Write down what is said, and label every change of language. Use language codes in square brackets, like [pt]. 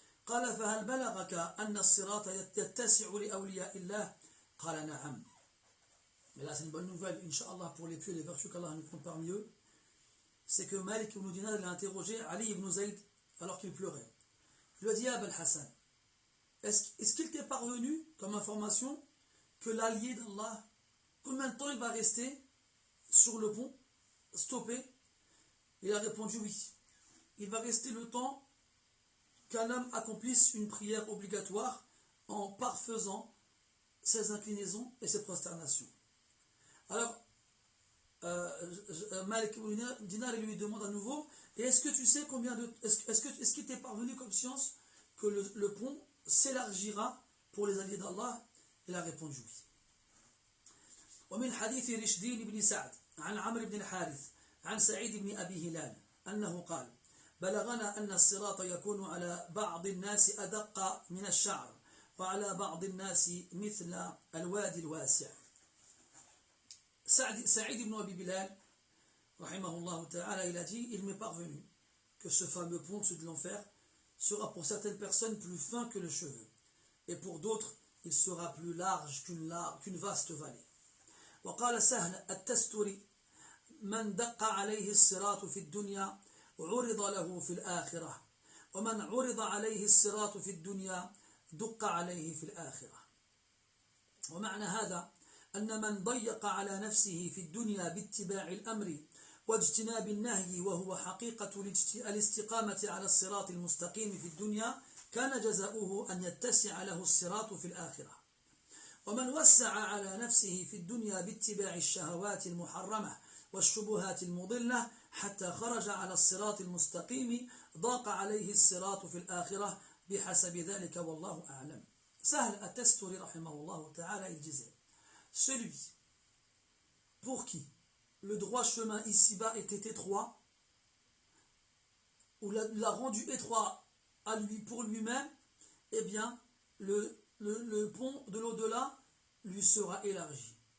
[ar] قال: فهل بلغك أن الصراط يتسع لأولياء الله؟ قال: نعم. [fr] Mais là c'est une bonne nouvelle, Inch'Allah, pour les pieux et les vertus qu'Allah nous compte parmi eux. C'est que Malik ibn Dinar a interrogé Ali ibn Zayd alors qu'il pleurait. Il lui a dit: Abul Hassan, est-ce qu'il t'est parvenu comme information que l'allié d'Allah, combien de temps il va rester sur le pont, stoppé? Il a répondu: oui. Il va rester le temps qu'un homme accomplisse une prière obligatoire en parfaisant ses inclinaisons et ses prosternations. Alors, Malik ibn Dinar lui demande à nouveau: et est-ce que tu sais est-ce qu'il t'est parvenu comme science que le pont s'élargira pour les alliés d'Allah? Il a répondu: oui. [ar] ومن حديث رشدين بن سعد عن عمرو بن الحارث عن سعيد بن أبي هلال أنه قال: بلغنا أن الصراط يكون على بعض الناس أدق من الشعر وعلى بعض الناس مثل الوادي الواسع. [fr] Saïd ibn Abi Bilal, rahimahullah ta'ala, il a dit: il m'est parvenu que ce fameux pont de l'enfer sera pour certaines personnes plus fin que le cheveu, et pour d'autres il sera plus large qu'une vaste vallée. [ar] وقال سهل التستري: من دق عليه الصراط في الدنيا عرض له في الآخرة، ومن عرض عليه الصراط في الدنيا دق عليه في الآخرة. ومعنى هذا أن من ضيق على نفسه في الدنيا باتباع الأمر واجتناب النهي وهو حقيقة الاستقامة على الصراط المستقيم في الدنيا كان جزاؤه أن يتسع له الصراط في الآخرة. ومن وسع على نفسه في الدنيا باتباع الشهوات المحرمة والشبهات المضلة حتى خرج على الصراط المستقيم ضاق عليه الصراط في الآخرة بحسب ذلك والله أعلم. [fr] سهل التستري رحمه الله تعالى il disait: celui pour qui le droit chemin ici-bas était étroit, ou l'a rendu étroit à lui pour lui-même, eh bien le pont de l'au-delà lui sera élargi.